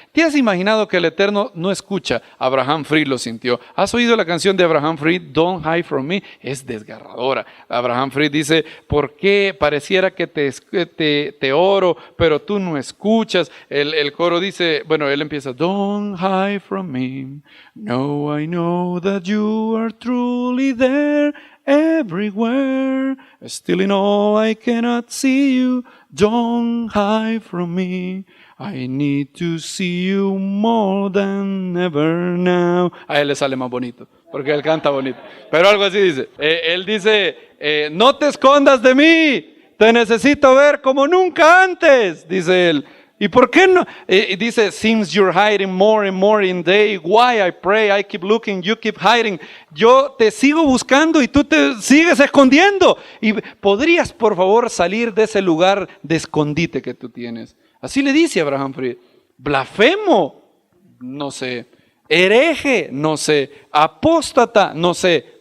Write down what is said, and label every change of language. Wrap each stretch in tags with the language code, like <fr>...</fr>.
<es>¿Te has imaginado que el Eterno no escucha? Abraham Fried lo sintió. ¿Has oído la canción de Abraham Fried, Don't Hide From Me? Es desgarradora. Abraham Fried dice, ¿por qué pareciera que te oro, pero tú no escuchas? El coro dice, bueno, él empieza,</es> <en>Don't hide from me. No, I know that you are truly there. Everywhere, still in all I cannot see you, don't hide from me, I need to see you more than ever now.</en> <es>A él le sale más bonito, porque él canta bonito, pero algo así dice, él dice, no te escondas de mí, te necesito ver como nunca antes, dice él. ¿Y por qué no?</es> <en>Dice, since you're hiding more and more in day, why I pray, I keep looking, you keep hiding.</en> <es>Yo te sigo buscando y tú te sigues escondiendo. Y podrías, por favor, salir de ese lugar de escondite que tú tienes. Así le dice Abraham Fried. Blasfemo, no sé. Hereje, no sé. Apóstata, no sé.</es>